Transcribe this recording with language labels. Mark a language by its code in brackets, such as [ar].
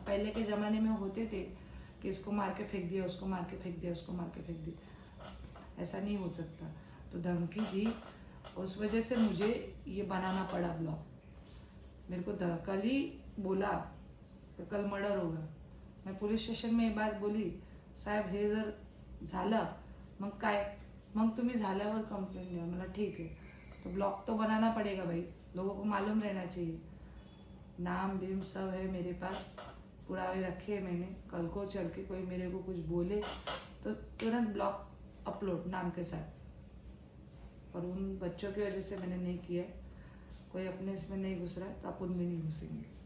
[hi] पहले के ज़माने में होते थे कि इसको मार के फेंक दिया, उसको मार के फेंक दिया, उसको मार के फेंक दिया. ऐसा नहीं हो सकता. तो धमकी दी, उस वजह से मुझे ये बनाना पड़ा ब्लॉग. मेरे को कल ही बोला तो कल मर्डर होगा. मैं पुलिस स्टेशन में ये बात बोली, [mr] साहेब हे जर झालं मग काय, मग तुम्ही झाल्यावर कंप्लेंट द्या. [hi] मला ठीक है, तो ब्लॉग तो बनाना पड़ेगा भाई, लोगों को मालूम रहना चाहिए. नाम बीम सब है मेरे पास, पुरावे रखे हैं मैंने. कल को चल के कोई मेरे को कुछ बोले तो तुरंत ब्लॉग अपलोड नाम के साथ. और उन बच्चों की वजह से मैंने नहीं किया. कोई अपने इसमें नहीं घुस रहा तो अपन भी नहीं घुसेंगे.